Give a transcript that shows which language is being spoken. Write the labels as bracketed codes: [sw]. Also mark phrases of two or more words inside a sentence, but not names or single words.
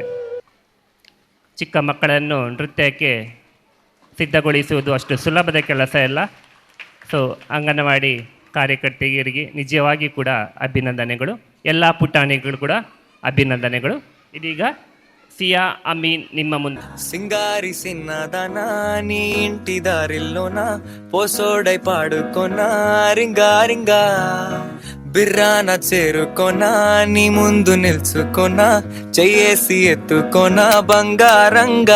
[kn] ಚಿಕ್ಕ ಮಕ್ಕಳನ್ನು ನೃತ್ಯಕ್ಕೆ ಸಿದ್ಧಗೊಳಿಸುವುದು ಅಷ್ಟು ಸುಲಭದ ಕೆಲಸ ಇಲ್ಲ. ಸೊ ಅಂಗನವಾಡಿ ಕಾರ್ಯಕರ್ತೆಯರಿಗೆ ನಿಜವಾಗಿ ಕೂಡ ಅಭಿನಂದನೆಗಳು. ಎಲ್ಲ ಪುಟಾಣಿಗಳು ಕೂಡ ಅಭಿನಂದನೆಗಳು. ಇದೀಗ ಸಿಯಾ ಅಮೀನ್ ನಿಮ್ಮ ಮುಂದೆ. [te] సింగారి సిన్నదనా నీ ఇంటి దారిల్లోనా పోసోడై పాడుకోనా రింగా రింగా బిర్రాన చేరుకోనా నీ ముందు నిల్చుకోనా చెయ్యేసి ఎత్తుకోనా బంగారంగా